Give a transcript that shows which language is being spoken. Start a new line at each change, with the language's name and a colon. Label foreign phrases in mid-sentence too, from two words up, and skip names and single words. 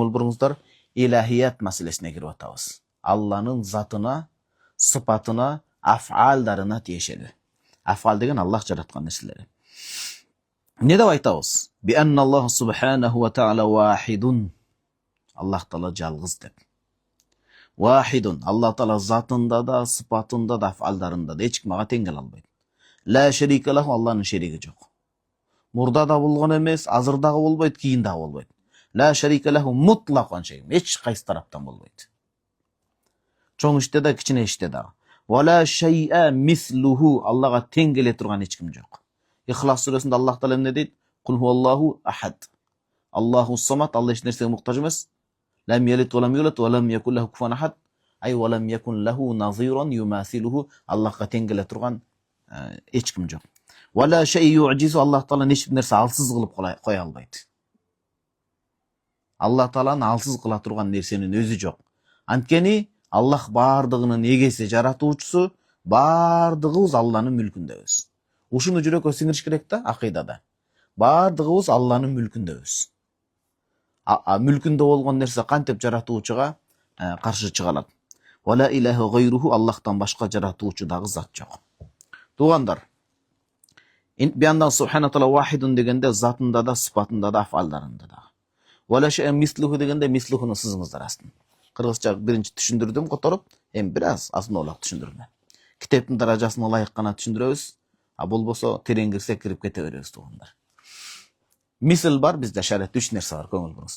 Kyrgyz: буруңуздар, илахият маселесине кирип атабыз. Алланын затына, сыпатына, афалдарына тиешелүү. Афал деген Аллах жараткан нерселери. Не деп айтабыз?
Arabic: بأنّ الله سبحانه وتعالى واحد.
Kyrgyz: Аллах таала жалгыз деп. Вахидун. Аллах таала затында да, сыпатында да, афалдарында да эч ким ага тең келе албайт.
Arabic: لا شريك له,
Kyrgyz: Алланын шериги жок. Мурда да болгон эмес, азыр дагы болбойт, кийин дагы болбойт.
Arabic: لا شريك له مطلقاً شيء.
Kyrgyz: Эч кайсы тараптан болбойт. Чоң иште да, кичине иште дагы.
Arabic: ولا شيء مثله.
Kyrgyz: Аллага тең келе турган эч ким жок. Ихлас сүрөсүндө Аллах таала эмне дейт?
Arabic: قل هو الله أحد الله الصمد.
Kyrgyz: Алла эч нерсеге муктаж эмес.
Arabic: لم يلد ولم يولد ولم يكن له كفواً أحد. أي ولم يكن له نظيراً يماثله.
Kyrgyz: Аллахка тең келе турган эч ким жок.
Arabic: ولا شيء يعجزه.
Kyrgyz: Аллах таала эч бир нерсе алсыз кылып кое албайт. Аллах тааланы алсыз кыла турган нерсенин өзү жок. Анткени Аллах бардыгынын эгеси, жаратуучусу, бардыгыбыз Алланын мүлкүндөбүз. Ушуну жүрөккө сиңириш керек да, акыйдада. Бардыгыбыз Алланын мүлкүндөбүз. Мүлкүндө болгон нерсе кантип жаратуучуга каршы чыга алат?
Arabic: ولا إله غيره.
Kyrgyz: Аллахтан башка жаратуучу дагы зат жок. Туугандар, бияндан
Arabic: سبحانه تعالى واحد
Kyrgyz: дегенде затында да, сыпатында да, афалдарында да.
Arabic: ولا شيء مثله
Kyrgyz: дегенде мислухуну сызыңыздар астын. Кыргызча биринчи түшүндүрдүм которуп, эми бир аз азмолак түшүндүрдүм. Китептин даражасына ылайык гана түшүндүрөбүз, а болбосо терең кирсек кирип кете беребиз туугандар. Мисл бар, бизде шариатта 3 нерсе бар, көңүл буруңуз.